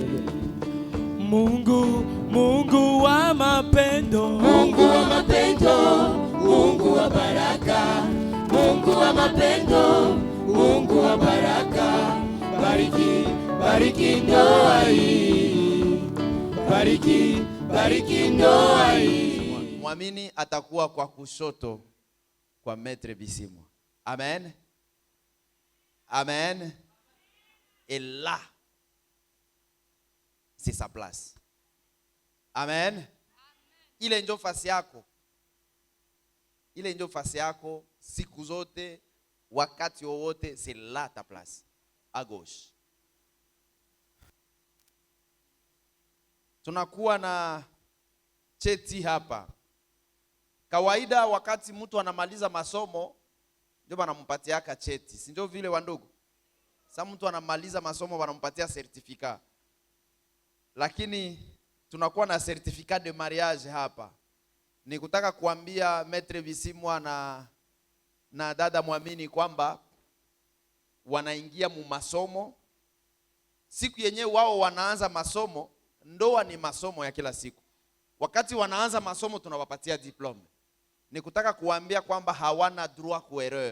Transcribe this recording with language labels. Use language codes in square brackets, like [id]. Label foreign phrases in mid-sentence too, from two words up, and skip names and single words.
[sw] Mungu wa mapendo, Mungu wa mapendo, Mungu wa baraka, Mungu wa mapendo, Mungu wa baraka, bariki ndoa hii, bariki, bariki ndoa hii. Mwamini atakuwa kwa kushoto kwa Maître Bisimwa. Amen. [fr] Amen. Et là, c'est sa place. [sw] Amen. Ile ndio fasi yako. Ile ndio fasi yako siku zote, wakati wowote, [fr] c'est là ta place. À gauche. [sw] Tunakuwa na cheti hapa. Kawaida wakati mtu anamaliza masomo ndio wanampatiaka cheti. Si ndio vile wandugu? Sasa mtu anamaliza masomo wanampatia certificat. Lakini tunakuwa na [fr] certificat de mariage [sw] hapa. Ni kutaka kuambia Maître Bisimwa na dada Mwamini kwamba wanaingia mu masomo. Siku yenyewe wao wanaanza masomo, ndoa ni masomo ya kila siku. Wakati wanaanza masomo tunawapatia diplome. Ni kutaka kuambia kwamba hawana droit ku erreur.